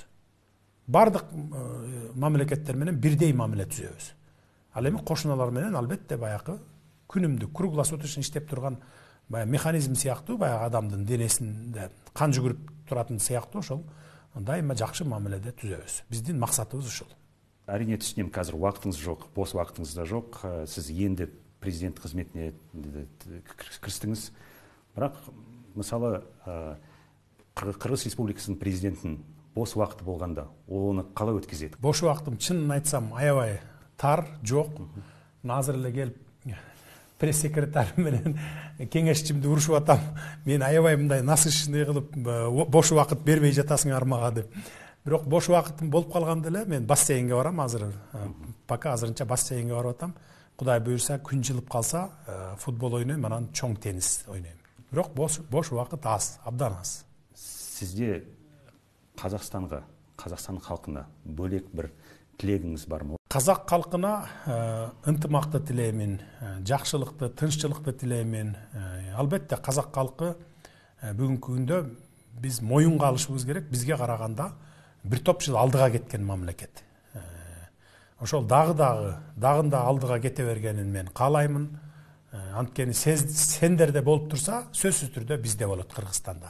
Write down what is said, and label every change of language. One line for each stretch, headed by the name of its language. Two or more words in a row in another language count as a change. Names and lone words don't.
Kyrgyz: Бардык мамлекеттер менен бирдей мамиле түзөбүз. Ал эми кошуналар менен албетте баягы күнүмдүк круглосуточно иштеп турган механизм сыяктуу, баягы адамдын денесинде кан жүгүрүп туратын сыяктуу ошол дайыма жакшы мамиледе түзөбүз. Биздин максатыбыз ушул.
Kazakh: Әрине түшүнөм, қазір уақытыңыз жоқ, бос уақытыңыз да жоқ. Сіз енді президент қызметіне кірістіңіз. Бірақ мысалы Қырғыз Республикасының президентінің бос уақыты болғанда, ол оны қалай өткізеді?
Kyrgyz: Бош уақытым чынын айтсам аябай тар, жоқ. Азыр эле келип пресс-секретарь менен кеңешчимди урушуп атам. Мен аябай мындай насыщный кылып бош уақыт бербей жатасыңар мага деп. Бирок бош уақытым болуп калганда эле мен бассейнге барам азыр. Пока азырынча бассейнге барып атам. Кудай буюрса күн жылып калса футбол ойнойм, анан чоң теннис ойнойм. Бирок бош уақыт аз, абдан аз.
Kazakh: Сизде Қазақстанға, Қазақстан халқына бөлек бір тілегіңіз бар ма? Қазақ халқына ынтымақты тілеймін, жақшылықты, тынччылыкты тілеймін.
Kyrgyz: Албетте қазақ халқы бүгүнкү күндө биз моюнга алышыбыз керек. Бизге караганда бир топ жыл алдыга кеткен мамлекет. Ошол дагында алдыга кете бергенин мен каалаймын. Анткени сендерде болуп турса, сөзсүз түрдө бизде болот Кыргызстанда.